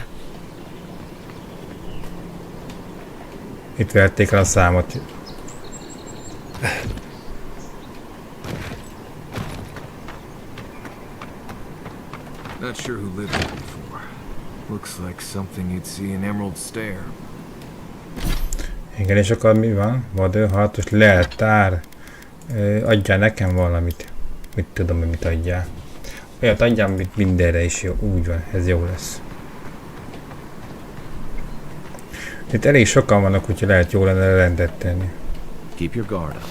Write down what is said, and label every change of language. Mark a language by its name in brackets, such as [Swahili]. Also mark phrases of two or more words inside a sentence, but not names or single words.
[Hungarian] Itt verték el a számot. [English] Not sure who lived here before. Looks like something you'd see in Emerald Stair. [Hungarian] Igen, és akkor mi van? Vadőhartos leltár. Adjál nekem valamit. Mit tudom, hogy mit adjál. Olyat adjál, amit mindenre is jó. Úgy van, ez jó lesz. Itt elég sokan vannak, úgyhogy lehet jó lenne rendet tenni. [English] Keep your guard up.